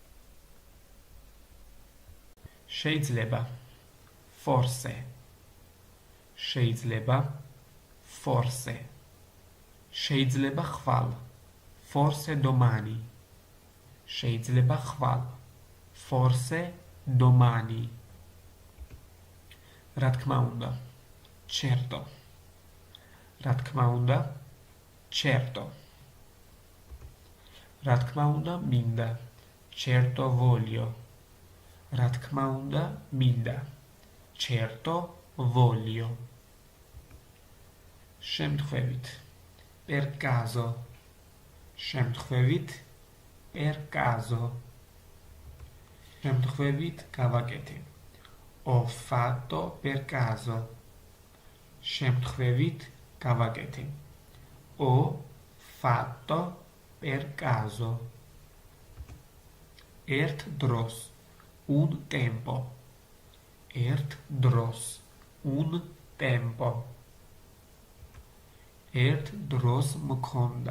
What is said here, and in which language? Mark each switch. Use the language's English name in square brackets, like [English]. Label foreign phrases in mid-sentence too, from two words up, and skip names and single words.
[Georgian] შეიძლება. [Italian] Forse. შეიძლება. [Georgian] Forse. შეიძლება ხვალ. [Italian] Forse domani. [Georgian] შეიძლება ხვალ. [Italian] Forse domani. [Georgian] რა თქმა უნდა. Certo. რა თქმა უნდა. Certo. რა თქმა უნდა მინდა. [Italian] Certo voglio. [Georgian] რა თქმა უნდა მინდა. [Italian] Certo voglio. შემთხვევით. Per caso. შემთხვევით. Per caso. [Georgian] შემთხვევით გავაკეთე. [Italian] Ho fatto per caso. [Georgian] შემთხვევით გავაკეთე. [Italian] Ho fatto per caso. [Georgian] ერთ დროს. [Italian] Un tempo. [Georgian] ერთ დროს. [Italian] Un tempo. [Georgian] ერთ დროს მქონდა.